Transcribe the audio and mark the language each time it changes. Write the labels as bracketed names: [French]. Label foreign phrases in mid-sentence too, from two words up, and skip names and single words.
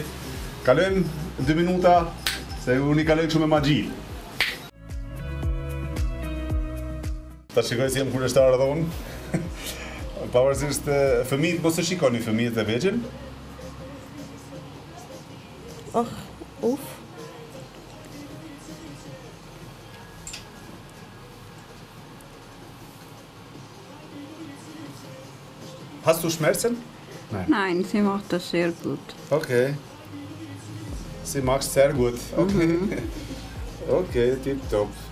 [Albanian] Kalojmë 2 minuta se unë i kaloj kështu me magji. Ta shikoj si jem kureshtar edhe unë. Pavarësisht fëmijët mos e shikoni fëmijët e vegjël. Uf. [German] Hast du Schmerzen? Nein, sie macht das sehr gut. Okay. Sie macht sehr gut. Okay. Okay, tip-top.